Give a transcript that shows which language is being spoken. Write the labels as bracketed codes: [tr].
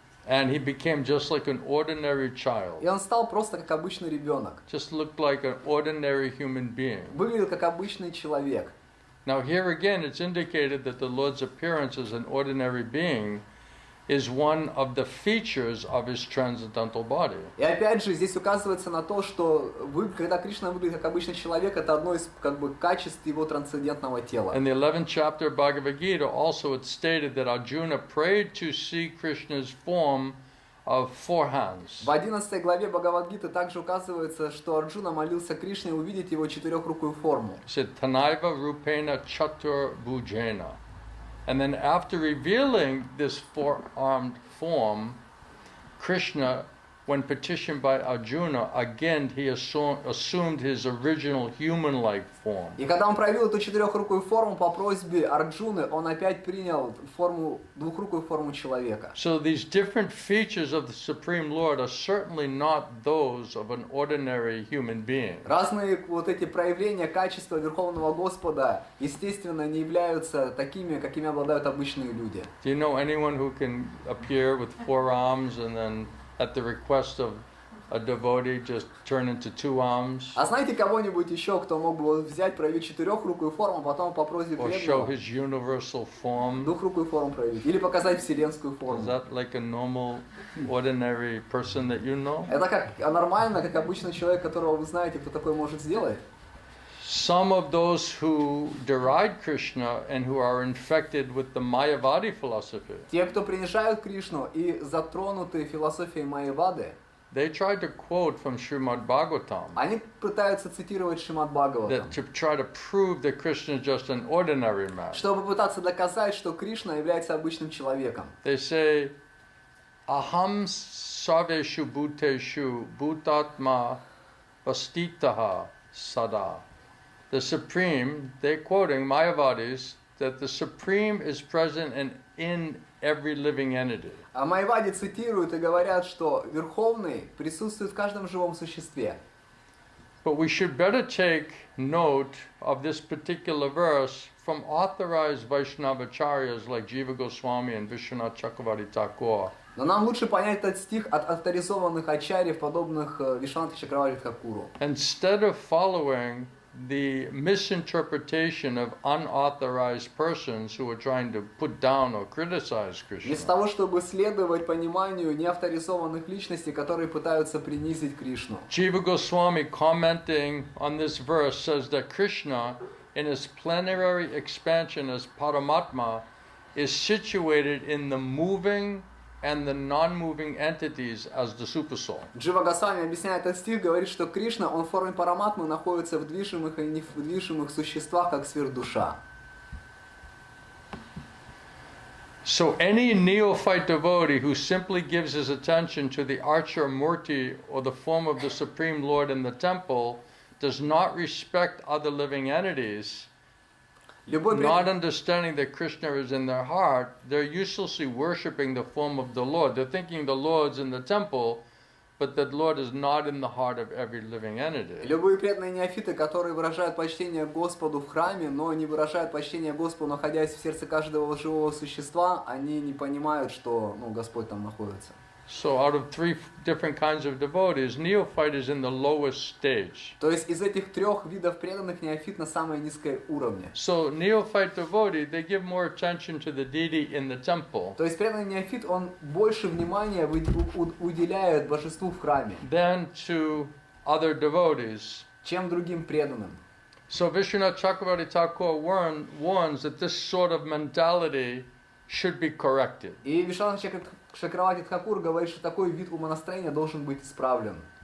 [en] And he became just like an ordinary child. [ru] И он стал просто как обычный ребенок. [en] Just looked like an ordinary human being. [ru] Выглядел как обычный человек. [en] Now here again it's indicated that the Lord's appearance as an ordinary being is one of the features of his transcendental body. [ru] И опять же здесь указывается на то, что когда Кришна выглядит как обычный человек, это одно из качеств его трансцендентного тела. [en] In the 11th chapter of Bhagavad Gita also it's stated that Arjuna prayed to see Krishna's form of 4 hands. [ru] В 11 главе Бхагавад-гиты также указывается, что Арджуна молился Кришне увидеть его четырехрукую форму. [en] He said, [sa] Tanaiva Rupena Chatur Bhujena. [en] And then after revealing this 4-armed form, Krishna, when petitioned by Arjuna, again he assumed his original human-like form. [ru] И когда он проявил эту четырехрукую форму по просьбе Арджуны, он опять принял двухрукую форму человека. [en] So these different features of the Supreme Lord are certainly not those of an ordinary human being. [ru] Разные вот эти проявления качества Верховного Господа, естественно, не являются такими, какими обладают обычные люди. [en] Do you know anyone who can appear with 4 arms and then at the request of a devotee just turn into 2 arms? [ru] А знаете кого-нибудь еще, кто мог бы взять, проявить четырехрукую форму, потом по просьбе [en] Or show [ru] преданного [en] his universal form? [ru] двухрукую форму проявить? Или показать вселенскую [en] Is [ru] форму? [en] that like a normal, ordinary person that you know? [ru] Это как нормально, как обычный человек, которого вы знаете, кто такой может сделать? [en] Some of those who deride Krishna and who are infected with the Mayavadi philosophy, [ru] Те, кто принижают Кришну и затронуты философией Майявады, [en] they tried to quote from Srimad Bhagavatam [ru] они пытаются цитировать Шримад Бхагаватам, [en] that to try to prove that Krishna is just an ordinary man. [ru] чтобы попытаться доказать, что Кришна является обычным человеком. [en] They say, [sa] Aham sarveshu bhuteshu bhutatma vastitaha sada. [en] The Supreme, they're quoting Mayavadis, that the Supreme is present in every living entity. [ru] А Майявади цитируют и говорят, что Верховный присутствует в каждом живом существе. [en] But we should better take note of this particular verse from authorized Vaishnavacharyas like Jiva Goswami and Vishwanath Chakravarti Thakur. [ru] Но нам лучше понять этот стих от авторизованных ачарьев, подобных Вишванатхе Чакраварти Тхакуру. [en] Instead of following the misinterpretation of unauthorized persons who are trying to put down or criticize Krishna. [ru] Вместо того, чтобы следовать пониманию неавторизованных личностей, которые пытаются принизить Кришну. [en] Jiva Goswami, commenting on this verse, says that Krishna, in his plenary expansion as Paramatma, is situated in the moving and the non-moving entities as the supersoul. [ru] Джива Госвами, объясняя этот стих, говорит, что Кришна, он в форме параматмы находится в движимых и недвижимых существах, как сверхдуша. [en] So any neophyte devotee who simply gives his attention to the archer murti or the form of the Supreme Lord in the temple does not respect other living entities, not understanding that Krishna is in their heart, they're uselessly worshipping the form of the Lord. They're thinking the Lord's in the temple, but that Lord is not in the heart of every living entity. [ru] Любые преданные неофиты, которые выражают почтение Господу в храме, но не выражают почтение Господу, находясь в сердце каждого живого существа, они не понимают, что Господь там находится. [en] So out of three different kinds of devotees, neophyte is in the lowest stage. [ru] То есть из этих трех видов преданных неофит на самой низкой уровне. [en] So neophyte devotee, they give more attention to the deity in the temple. [ru] То есть преданный неофит, он больше внимания уделяет божеству в храме, [en] Than to other devotees. [ru] чем другим преданным. [en] So Vishwanath Chakravarti Thakur warns that this sort of mentality should be corrected. [ru] И Вишванат Чакраварти Тхакур говорит, что такой вид умонастроения должен быть исправлен.